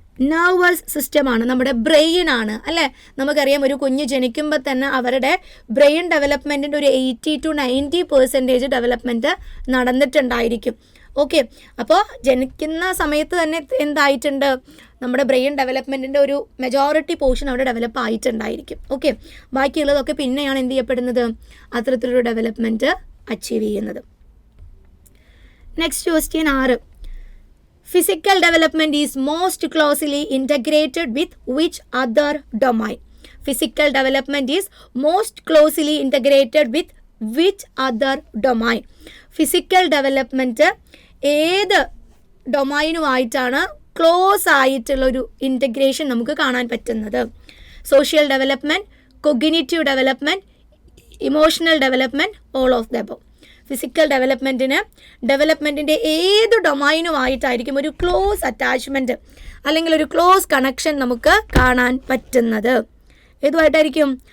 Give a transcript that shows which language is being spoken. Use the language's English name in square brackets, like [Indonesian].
[Malayalam] Nervous സിസ്റ്റമാണ്, നമ്മുടെ brain ആണ് അല്ലേ? നമുക്കറിയാം ഒരു കുഞ്ഞ് ജനിക്കുമ്പോൾ തന്നെ അവരുടെ ബ്രെയിൻ ഡെവലപ്മെൻറ്റിൻ്റെ ഒരു 80 to 90% ഡെവലപ്മെൻറ്റ് നടന്നിട്ടുണ്ടായിരിക്കും. ഓക്കെ, അപ്പോൾ ജനിക്കുന്ന സമയത്ത് തന്നെ എന്തായിട്ടുണ്ട്? നമ്മുടെ ബ്രെയിൻ ഡെവലപ്മെൻറ്റിൻ്റെ ഒരു മെജോറിറ്റി പോർഷൻ അവിടെ ഡെവലപ്പ് ആയിട്ടുണ്ടായിരിക്കും. ഓക്കെ, ബാക്കിയുള്ളതൊക്കെ പിന്നെയാണ് എന്ത് ചെയ്യപ്പെടുന്നത്? അത്തരത്തിലൊരു ഡെവലപ്മെൻറ്റ് അച്ചീവ് ചെയ്യുന്നത്. [English] Next question 6. Physical development is most closely integrated with which other domain? Physical development is most closely integrated with which other domain? [Malayalam] Physical development ഏത് ഡൊമൈനുമായിട്ടാണ് close ആയിട്ടുള്ളൊരു integration നമുക്ക് കാണാൻ പറ്റുന്നത്? [English] Social development, cognitive development, emotional development, all of the above. [Malayalam] Physical ഡെവലപ്മെൻറ്റിൻ്റെ ഏത് ഡൊമൈനുമായിട്ടായിരിക്കും ഒരു close attachment അല്ലെങ്കിൽ ഒരു close connection നമുക്ക് കാണാൻ പറ്റുന്നത്? ഏതുമായിട്ടായിരിക്കും?